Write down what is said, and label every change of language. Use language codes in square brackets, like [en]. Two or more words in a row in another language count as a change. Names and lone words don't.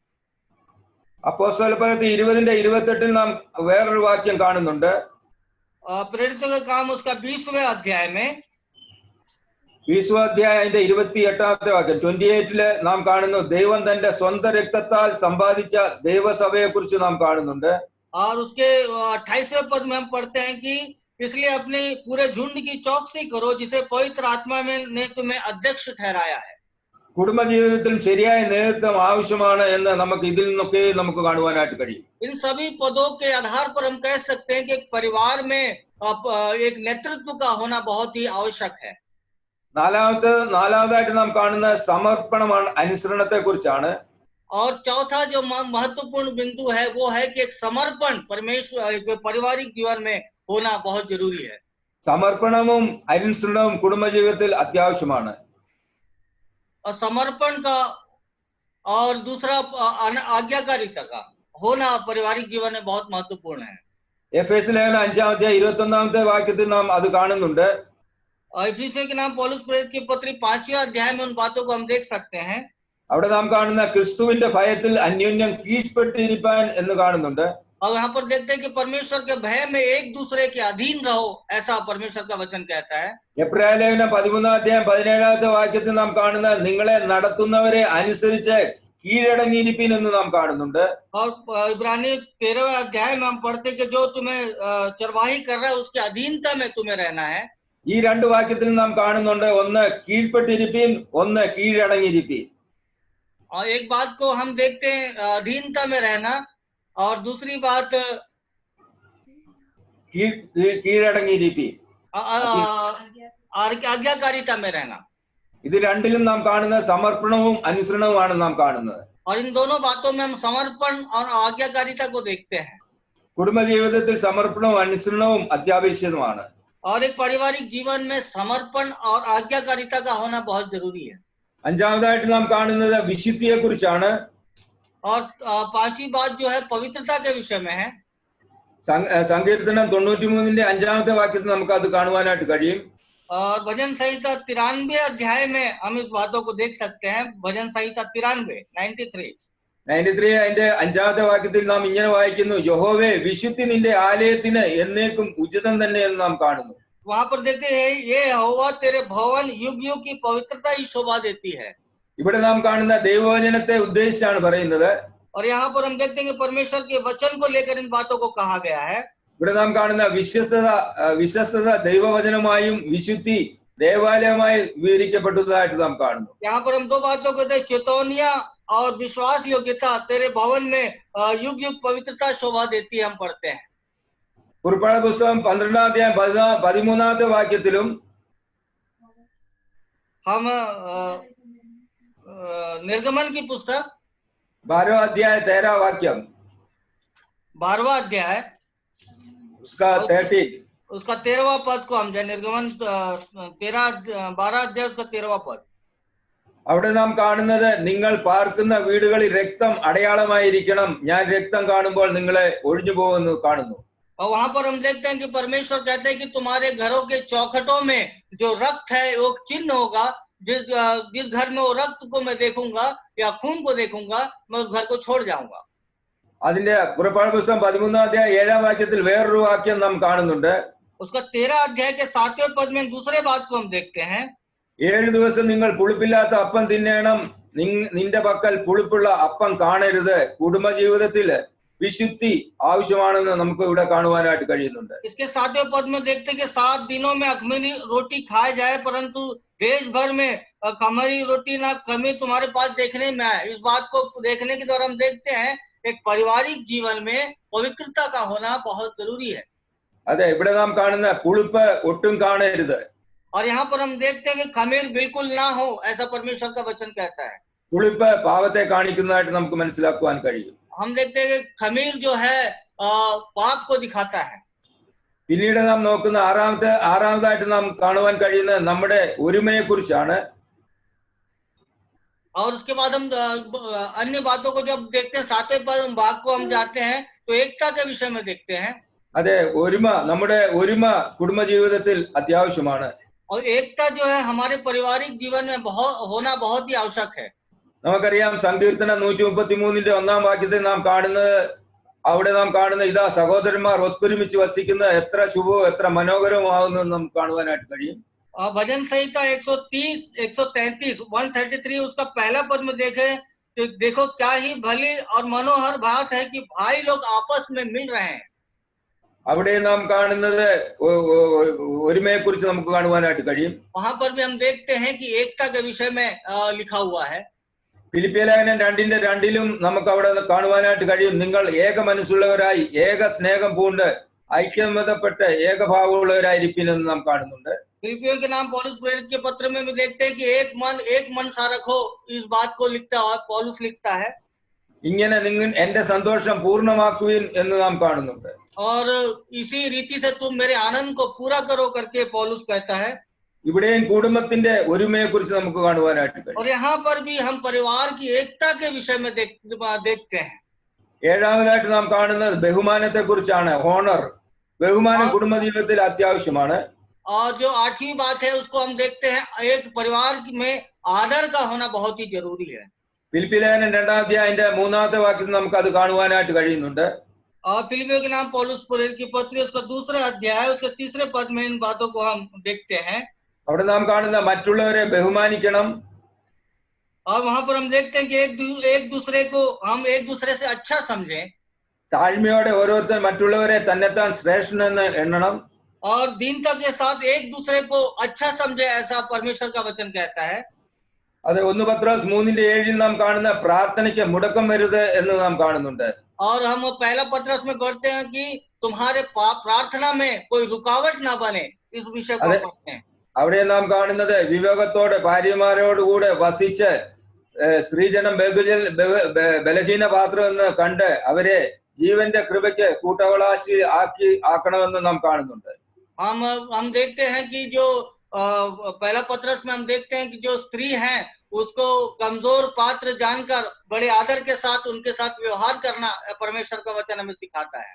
[ml] അപ്പോസ്തലപ്രവൃത്തി 20:28 നാം വേറൊരു വാക്യം കാണുന്നുണ്ട്. [hi] प्रेरितों का काम उसका 20वें अध्याय में, [ml] 20-ാം അധ്യായം അതിന്റെ 28-ാമത്തെ വാക്യം 28 നാം കാണുന്നു ദൈവം തന്റെ സ്വന്തം രക്തത്താൽ സമ്പാദിച്ച ദൈവസഭയെ കുറിച്ച് നാം കാണുന്നുണ്ട്. [hi] और उसके 28वें पद में हम पढ़ते हैं कि इसलिए अपने पूरे झुंड की चौकसी करो जिसे पवित्र आत्मा में ने तुम्हें अध्यक्ष ठहराया है। [ml] കുടുംബജീവിതത്തിൽ ശരിയായ നേതൃത്വം ആവശ്യമാണ് എന്ന് നമുക്ക് ഇതിൽ നിന്നൊക്കെ നമുക്ക് കാണുവാനായിട്ട് കഴിയും. [hi] इन सभी पदों के आधार पर हम कह सकते हैं कि एक परिवार में एक नेतृत्व का होना बहुत ही आवश्यक है। [ml] നാലാമതായിട്ട് നാം കാണുന്ന സമർപ്പണമാണ്, അനുസരണത്തെ കുറിച്ചാണ്. [hi] और चौथा जो महत्वपूर्ण बिंदु है वो है कि एक समर्पण परमेश्वर पारिवारिक जीवन में होना बहुत जरूरी है. [ml] സമർപ്പണവും അനുസരണവും കുടുംബജീവിതത്തിൽ അത്യാവശ്യമാണ്. [hi] और समर्पण का और दूसरा आज्ञाकारिता का होना पारिवारिक जीवन में बहुत महत्वपूर्ण है. [ml] എഫേസ്യ ലേഖനം 5-21 വാക്യത്തിൽ നാം അത് കാണുന്നുണ്ട്. [hi] इफिसियों के नाम पौलुस प्रेरित की पत्री 5वें अध्याय में उन बातों को हम देख सकते हैं. [ml] അവിടെ നാം കാണുന്ന ക്രിസ്തുവിന്റെ ഭയത്തിൽ അന്യോന്യം കീഴ്പ്പെട്ടിരിപ്പാൻ എന്ന് കാണുന്നുണ്ട്. [hi] और यहाँ पर देखते हैं कि परमेश्वर के भय में एक दूसरे के अधीन रहो, ऐसा परमेश्वर का वचन कहता है. [ml] എബ്രായ ലേഖനം 13-17 വാക്യത്തിൽ നാം കാണുന്ന നിങ്ങളെ നടത്തുന്നവരെ അനുസരിച്ച് കീഴടങ്ങിയിരിപ്പിൻ എന്ന് നാം കാണുന്നുണ്ട്. [hi] और इब्रानी 13वें अध्याय में हम पढ़ते कि जो तुम्हें चरवाही कर रहा है उसकी अधीनता में तुम्हें रहना है. [ml] ഈ രണ്ട് വാക്യത്തിൽ നാം കാണുന്നുണ്ട്, ഒന്ന് കീഴ്പ്പെട്ടിരിപ്പിൻ, ഒന്ന് കീഴടങ്ങിയിരിപ്പിൻ. [hi] और एक बात को हम देखते हैं अधीनता में रहना, और दूसरी बात [ml] കീഴടങ്ങിയിരിപ്പിൻ, [hi] आज्ञाकारिता में रहना. [ml] ഇത് രണ്ടിലും നാം കാണുന്ന സമർപ്പണവും അനുസരണവുമാണ് നാം കാണുന്നത്. [hi] और इन दोनों बातों में हम समर्पण और आज्ञाकारिता को देखते हैं. [ml] കുടുംബജീവിതത്തിൽ സമർപ്പണവും അനുസരണവും അത്യാവശ്യമാണ്. [hi] और एक पारिवारिक जीवन में समर्पण और आज्ञाकारिता का होना बहुत जरूरी है. [ml] അഞ്ചാമതായിട്ട് നാം കാണുന്നത് വിശുദ്ധിയെ കുറിച്ചാണ്. [hi] और पांचवी बात जो है पवित्रता के विषय में है. [ml] സങ്കീർത്തനം 93-5 വാക്യത്തിൽ നമുക്ക് അത് കാണുവാനായിട്ട് കഴിയും. [hi] और भजन संहिता 93 अध्याय में हम इस बातों को देख सकते हैं. भजन संहिता 93 [ml] അതിന്റെ 5 വാക്യത്തിൽ നാം ഇങ്ങനെ വായിക്കുന്നു, യഹോവേ വിശുദ്ധി നിന്റെ ആലയത്തിന് എന്നേക്കും ഉചിതം തന്നെ എന്ന് നാം കാണുന്നു. [hi] वहां पर देखते हैं ये यहोवा तेरे भवन युग युग की पवित्रता ही शोभा देती है. [ml] ഇവിടെ നാം കാണുന്ന ദൈവവചനത്തെ ഉദ്ദേശിച്ചാണ് പറയുന്നത്. [hi] और यहाँ पर हम देखते हैं कि परमेश्वर के वचन को लेकर इन बातों को कहा गया है. [ml] ഇവിടെ നാം കാണുന്ന വിശ്വസ്തത ദൈവവചനമായും വിശുദ്ധി ദേവാലയമായി വിവരിക്കപ്പെട്ടതായിട്ട് നാം കാണുന്നു. [hi] यहाँ पर हम दो बातों को देखते हैं, चेतौनिया और विश्वास योग्यता तेरे भवन में युग युग पवित्रता शोभा देती है, हम पढ़ते हैं. [ml] പുറപ്പാട് പുസ്തകം 12-13 വാക്യത്തിലും [hi] हम निर्गमन की पुस्तक [ml] 12-13 वाक्यम [hi] 12वां अध्याय उसका 13 उसका 13वां पद को हम जाए. निर्गमन 12 अध्याय उसका 13वां पद. [ml] അവിടെ നാം കാണുന്നത്, നിങ്ങൾ പാർക്കുന്ന വീടുകളിൽ രക്തം അടയാളമായിരിക്കണം, ഞാൻ രക്തം കാണുമ്പോൾ നിങ്ങളെ ഒഴിഞ്ഞു പോകുമെന്ന് കാണുന്നു. [hi] और वहां पर हम देखते हैं कि परमेश्वर कहते हैं कि तुम्हारे घरों के चौखटों में जो रक्त है वो चिन्ह होगा. जिस घर में वो रक्त को मैं देखूंगा या खून को देखूंगा, मैं उस घर को छोड़ जाऊंगा. [ml] അതിന്റെ പുറപ്പാട് പുസ്തകം 13-7 വാക്യത്തിൽ വേറൊരു വാക്യം നാം കാണുന്നുണ്ട്. [hi] उसका 13 अध्याय के 7वें पद में दूसरे बात को हम देखते हैं. [ml] 7 ദിവസം നിങ്ങൾ പുളിപ്പില്ലാത്ത അപ്പം തിന്നണം, നിന്റെ പക്കൽ പുളിപ്പുള്ള അപ്പം കാണരുത്. കുടുംബജീവിതത്തില് വിശുദ്ധി ആവശ്യമാണെന്ന് നമുക്ക് ഇവിടെ കാണുവാനായിട്ട് കഴിയുന്നുണ്ട്. [hi] इसके 7वें पद में देखते हैं कि 7 दिनों में अखमीरी रोटी खाए जाए, परंतु देश भर में खमीरी रोटी ना कमी तुम्हारे पास देखने में आए. इस बात को देखने के द्वारा हम देखते हैं एक पारिवारिक जीवन में पवित्रता का होना बहुत जरूरी है. [ml] അതെ, ഇവിടെ നാം കാണുന്ന പുളിപ്പ് ഒട്ടും കാണരുത്. [hi] और यहाँ पर हम देखते हैं कि खमीर बिल्कुल ना हो, ऐसा परमेश्वर का वचन कहता है. [ml] പുളിപ്പ് പാപത്തെ കാണിക്കുന്നതായിട്ട് നമുക്ക് മനസ്സിലാക്കുവാൻ കഴിയും. [hi] हम देखते हैं कि खमीर जो है पाप को दिखाता है. [ml] പിന്നീട് നാം നോക്കുന്ന ആറാമതായിട്ട് നാം കാണുവാൻ കഴിയുന്ന നമ്മുടെ ഒരുമയെ കുറിച്ചാണ്. [hi] और उसके बाद हम अन्य बातों को जब देखते हैं 7वें भाग को हम जाते हैं तो एकता के विषय में देखते हैं. [ml] അതെ, നമ്മുടെ ഒരുമ കുടുംബജീവിതത്തിൽ അത്യാവശ്യമാണ്. [hi] और एकता जो है हमारे पारिवारिक जीवन में होना बहुत ही आवश्यक है. [ml] നമുക്കറിയാം, സങ്കീർത്തനം 133-1 വാക്യത്തിൽ നാം കാണുന്നത്, അവിടെ നാം കാണുന്ന ഇതാ സഹോദരന്മാർ ഒത്തൊരുമിച്ച് വസിക്കുന്നത് എത്ര ശുഭവും എത്ര മനോഹരവുമാകുന്നു നമുക്ക് കാണുവാനായിട്ട് കഴിയും. [hi] भजन संहिता 133 उसका पहला पद में देखे तो देखो क्या ही भली और मनोहर बात है कि भाई लोग आपस में मिल रहे हैं. [ml] അവിടെ നാം കാണുന്നത് ഒരുമയെ കുറിച്ച് നമുക്ക് കാണുവാനായിട്ട് കഴിയും. [hi] वहां पर भी हम देखते हैं कि एकता के विषय में लिखा हुआ है. [ml] ഫിലിപ്പിയ ലേഖനം 2:2 നമുക്ക് അവിടെ കാണുവാനായിട്ട് കഴിയും, നിങ്ങൾ ഏക മനസ്സുള്ളവരായി ഏക സ്നേഹം പൂണ്ട് ഐക്യമതപ്പെട്ട് ഏകഭാവമുള്ളവരായിരിപ്പിനെന്ന് നാം കാണുന്നുണ്ട്. [hi] फिलिपियों के नाम पौलुस प्रेरित के पत्र में भी देखते हैं कि एक मन सा रखो, इस बात को लिखता है पौलुस लिखता है। [ml] ഇങ്ങനെ നിങ്ങൾ എന്റെ സന്തോഷം പൂർണ്ണമാക്കുവിൻ എന്ന് നാം കാണുന്നുണ്ട്. [hi] और इसी रीति से तुम मेरे आनंद को पूरा करो करके पौलुस कहता है। [ml] ഇവിടെയും കുടുംബത്തിന്റെ ഒരുമയെ കുറിച്ച് നമുക്ക് കാണുവാനായിട്ട് കഴിയും. [hi] और यहाँ पर भी हम परिवार की एकता के विषय में देखते हैं। [ml] ഏഴാമതായിട്ട് നാം കാണുന്നത് ബഹുമാനത്തെ കുറിച്ചാണ്. ഹോണർ, ബഹുമാനം കുടുംബജീവിതത്തിൽ അത്യാവശ്യമാണ്. [hi] और जो आठवीं बात है उसको हम देखते हैं, एक परिवार में आदर का होना बहुत ही जरूरी है। [ml] ഫിലിപ്പിലേഖനം 2-ാം അധ്യായത്തിന്റെ 3-ാമത്തെ വാക്യത്തിൽ നമുക്ക് അത് കാണുവാനായിട്ട് കഴിയുന്നുണ്ട്. [hi] और फिलिपियों के नाम पौलुस प्रेरित की पत्री उसका 2रा अध्याय उसके 3रे पद में इन बातों को हम देखते हैं। [ml] അവിടെ നാം കാണുന്ന മറ്റുള്ളവരെ ബഹുമാനിക്കണം. [hi] और वहां पर हम देखते हैं कि एक दूसरे को हम एक दूसरे से अच्छा समझें। [ml] താഴ്മയോടെ ഓരോരുത്തർ മറ്റുള്ളവരെ തന്നെത്താൻ ശ്രേഷ്ഠനെന്ന് എണ്ണണം. [hi] और दीनता के साथ एक दूसरे को अच्छा समझे, ऐसा परमेश्वर का वचन कहता है। [ml] അത് 1 പത്രോസ് 3:7 നാം കാണുന്ന പ്രാർത്ഥനയ്ക്ക് മുടക്കം വരുത് എന്ന് നാം കാണുന്നുണ്ട്. [hi] और हम पहला पत्रस में पढ़ते हैं कि तुम्हारे प्रार्थना में कोई रुकावट ना बने, इस विषय को पढ़ते हैं। [ml] അവിടെ നാം കാണുന്നത് വിവേകത്തോടെ ഭാര്യമാരോടുകൂടെ വസിച്ച് സ്ത്രീജനം ബലഹീന പാത്രം എന്ന് കണ്ട് അവരെ ജീവന്റെ കൃപയ്ക്ക് കൂട്ടവകാശി ആക്കണമെന്ന് നാം കാണുന്നുണ്ട്. [hi] हम देखते हैं कि जो पहला पत्रस में हम देखते हैं कि जो स्त्री है उसको कमजोर पात्र जानकर बड़े आदर के साथ उनके साथ व्यवहार करना परमेश्वर का वचन हमें सिखाता है।